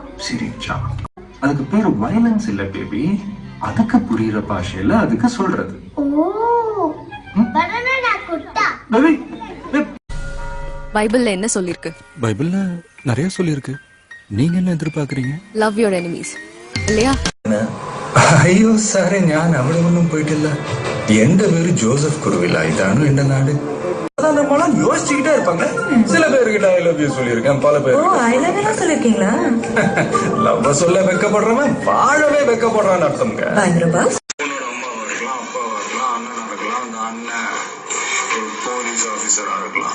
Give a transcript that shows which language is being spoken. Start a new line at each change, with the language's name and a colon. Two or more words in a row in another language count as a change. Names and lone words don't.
Tamil: சிரிச்சா. அதுக்கு பேரு வயலன்ஸ் இல்ல பேபி. அதுக்கு புரியுற பாஷையில அதுக்கு சொல்றது. ஓ பனானா குட்டா. பேபி பைபிள்ல என்ன சொல்லிருக்கு? பைபிள்ல நிறைய சொல்லிருக்கு. நீங்க என்ன எதிர்பார்க்கறீங்க?
English: love your enemies
Tamil: இல்லையா?
Malayalam: അയ്യോ സാറേ, ഞാൻ അവിടെ ഒന്നും പോയിട്ടില്ല. എന്റെ പേര് ജോസഫ് കുറുവില്ല. ഇതാണ് എന്റെ നാട്.
Tamil: நம்மளாம் யோசிச்சுக்கிட்டே இருப்பாங்க. சில பேருக்கிட்ட
English: I love you
Tamil: சொல்லியிருக்கேன். பல பேர் சொல்லிருக்கீங்களா? லவ் சொல்ல வெக்கப்படுறவன் வாழவே வெக்கப்படுறான்னு அர்த்தம்ங்க. பயங்கரப்பா. உன்னோட அம்மாவா இருக்கலாம், அப்பாவா இருக்கலாம், அண்ணனா இருக்கலாம், அந்த அண்ணன் ஒரு
English: police officer
Tamil: இருக்கலாம்.